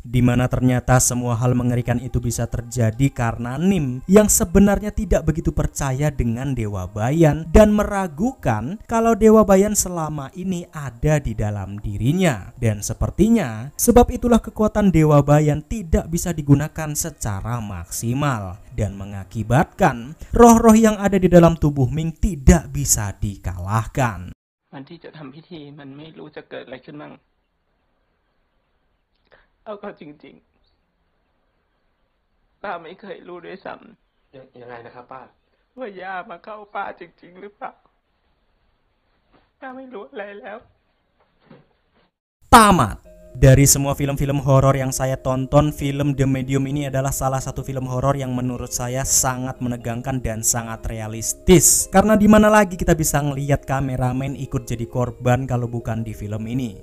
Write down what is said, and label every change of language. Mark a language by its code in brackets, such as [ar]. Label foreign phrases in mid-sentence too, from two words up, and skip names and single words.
[id] Dimana ternyata semua hal mengerikan itu bisa terjadi karena Nim yang sebenarnya tidak begitu percaya dengan Dewa Bayan dan meragukan kalau Dewa Bayan selama ini ada di dalam dirinya. Dan sepertinya sebab itulah kekuatan Dewa Bayan tidak bisa digunakan secara maksimal dan mengakibatkan roh-roh yang ada di dalam tubuh Ming tidak bisa dikalahkan. [th] วันที่จะทำพิธีมันไม่รู้จะเกิดอะไรขึ้นมั่งเอาเข้าจริงๆป้าไม่เคยรู้ด้วยซ้ำ ยังไงนะครับป้า ว่าย่ามาเข้าป้าจริงๆหรือเปล่าป้าไม่รู้อะไรแล้ว [id] Tamat. Dari semua film-film horor yang saya tonton, film The Medium ini adalah salah satu film horor yang menurut saya sangat menegangkan dan sangat realistis. Karena di mana lagi kita bisa ngelihat kameramen ikut jadi korban kalau bukan di film ini.